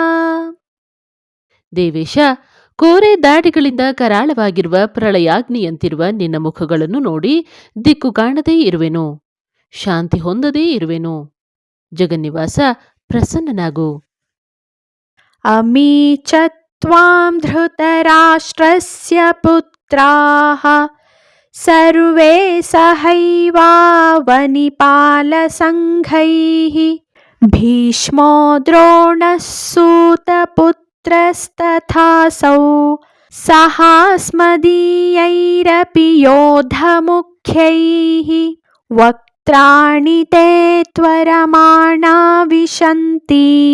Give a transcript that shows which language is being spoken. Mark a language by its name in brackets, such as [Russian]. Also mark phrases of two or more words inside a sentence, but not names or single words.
[Kannada] ದೇವೇಶ, ಕೋರೆ ದಾಡಿಗಳಿಂದ ಕರಾಳವಾಗಿರುವ ಪ್ರಳಯಾಗ್ನಿಯಂತಿರುವ ನಿನ್ನ ಮುಖಗಳನ್ನು ನೋಡಿ ದಿಕ್ಕು ಕಾಣದೇ ಇರುವೆನು, ಶಾಂತಿ ಹೊಂದದೇ ಇರುವೆನು. ಜಗನ್ನಿವಾಸ, ಪ್ರಸನ್ನನಾಗು. [Sanskrit] ಅಮೀ ಚ ತ್ವಾಂ ಧೃತರಾಷ್ಟ್ರಸ್ಯ ಪುತ್ರಾಃ ಸರ್ವೇ ಸಹೈವಾವನಿಪಾಲಸಂಘೈಃ ಭೀಷ್ಮೋ ದ್ರೋಣಃ ಸೂತಪುತ್ರಸ್ತಥಾಸೌ सहास्मदीयैरपि योधमुख्यैः वक्त्राणि ते त्वरमाणा विशन्ति